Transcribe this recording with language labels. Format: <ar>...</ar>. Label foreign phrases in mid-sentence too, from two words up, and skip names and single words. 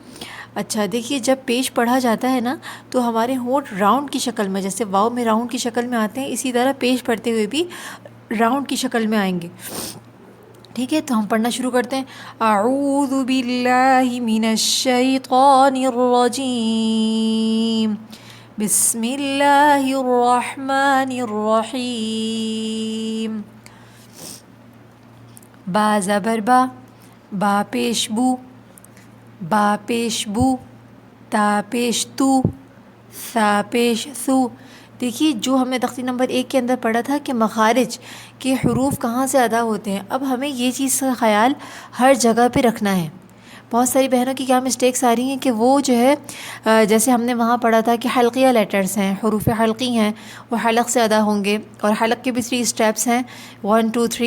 <ur>اچھا دیکھیے، جب پیش پڑھا جاتا ہے نا تو ہمارے ہونٹ راؤنڈ کی شکل میں، جیسے واؤ میں راؤنڈ کی شکل میں آتے ہیں، اسی طرح پیش پڑھتے ہوئے بھی راؤنڈ کی شکل میں آئیں گے۔ ٹھیک ہے، تو ہم پڑھنا شروع کرتے ہیں۔</ur> <ar>اعوذ باللہ من الشیطان الرجیم، بسم اللہ الرحمن الرحیم۔</ar> <ur>با زبر با، با پیش بو، با پیش بو، تا پیش تو، ثا پیش ثو۔ دیکھیے، جو ہم نے تختی نمبر 1 کے اندر پڑھا تھا کہ مخارج کے حروف کہاں سے ادا ہوتے ہیں، اب ہمیں یہ چیز کا خیال ہر جگہ پہ رکھنا ہے۔ بہت ساری بہنوں کی کیا مسٹیکس آ رہی ہیں کہ وہ جو ہے جیسے ہم نے وہاں پڑھا تھا کہ حلقیہ لیٹرز ہیں، حروف حلقی ہیں، وہ حلق سے ادا ہوں گے، اور حلق کے بھی 3 اسٹیپس ہیں، 1 2 3۔</ur>